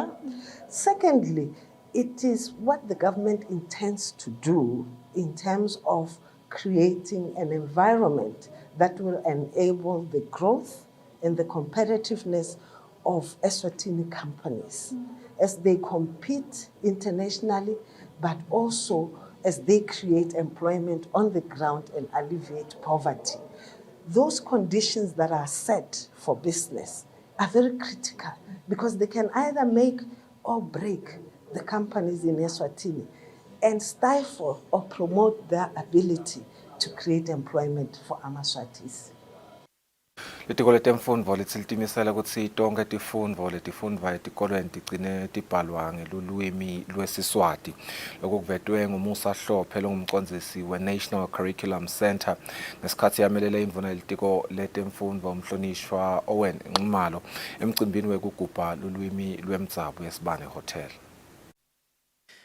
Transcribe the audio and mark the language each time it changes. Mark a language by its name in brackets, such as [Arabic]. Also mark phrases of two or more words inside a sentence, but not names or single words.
[English] Secondly, it is what the government intends to do in terms of creating an environment that will enable the growth and the competitiveness of Eswatini companies as they compete internationally, but also as they create employment on the ground and alleviate poverty. Those conditions that are set for business are very critical, because they can either make or break the companies in Eswatini and stifle or promote their ability to create employment for Amaswatis. [Swati] Litiko letemfundvo litsilitimisela kutsi tonke tifundvo letifundvwa etikolweni tigcine tibhalwa ngelulwimi lwesiswati. Lokhu kuvetwe nguMusa Hlophe longumcondzisi we-National Curriculum Center ngesikhathi yamelele indvuna yelitiko letemfundvo umhlonishwa Owen Nxumalo emcimbini wekugubha lulwimi lwemdzabo yeSibane Hotel.